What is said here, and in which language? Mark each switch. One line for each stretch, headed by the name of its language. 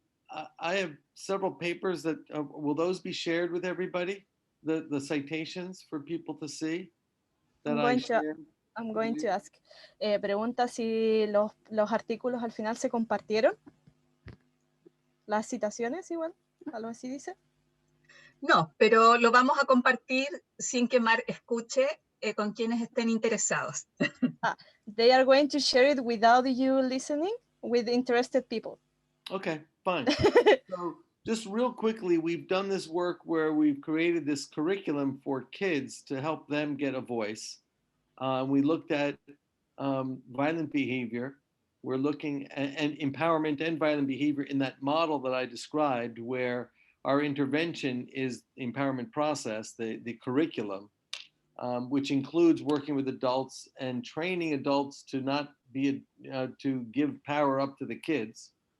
English: I have several papers that, will those be shared with everybody? The citations for people to see that I shared? I'm going to ask.
Spanish: Pregunta si los artículos al final se compartieron. Las citaciones igual, algo así dice. No, pero lo vamos a compartir sin que Mark escuche con quienes estén interesados.
English: They are going to share it without you listening, with interested people. Okay, fine. So just real quickly, we've done this work where we've created this curriculum for kids to help them get a voice. We looked at violent behavior. We're looking at empowerment and violent behavior in that model that I described, where our intervention is the empowerment process, the curriculum, which includes working with adults and training adults to not be, to give power up to the kids.